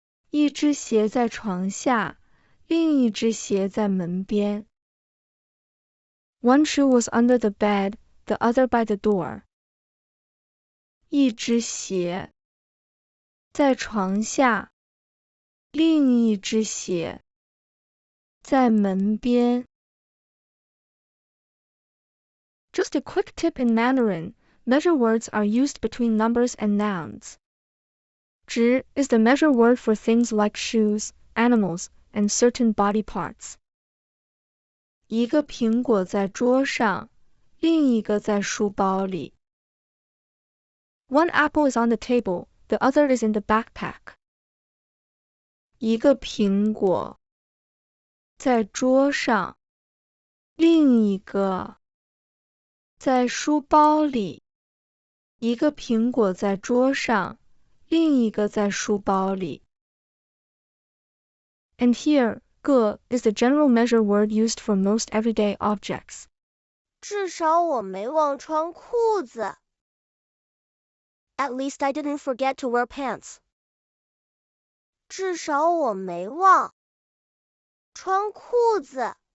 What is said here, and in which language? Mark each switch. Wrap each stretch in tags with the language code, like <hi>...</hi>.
<zh>一只鞋在床下，另一只鞋在门边。</zh> <en>One shoe was under the bed, the other by the door.</en> <zh>一只鞋在床下，另一只鞋在门边。</zh> <en>Just a quick tip in Mandarin, measure words are used between numbers and nouns. 值 is the measure word for things like shoes, animals, and certain body parts.</en> <zh>一个苹果在桌上，另一个在书包里。</zh> <en>One apple is on the table, the other is in the backpack.</en> <zh>一个苹果在桌上，另一个在书包里，一个苹果在桌上，另一个在书包里。</zh> <en>And here, 个 is the general measure word used for most everyday objects.</en> <zh>至少我没忘穿裤子。</zh> <en>At least I didn't forget to wear pants.</en> <zh>至少我没忘穿裤子。</zh>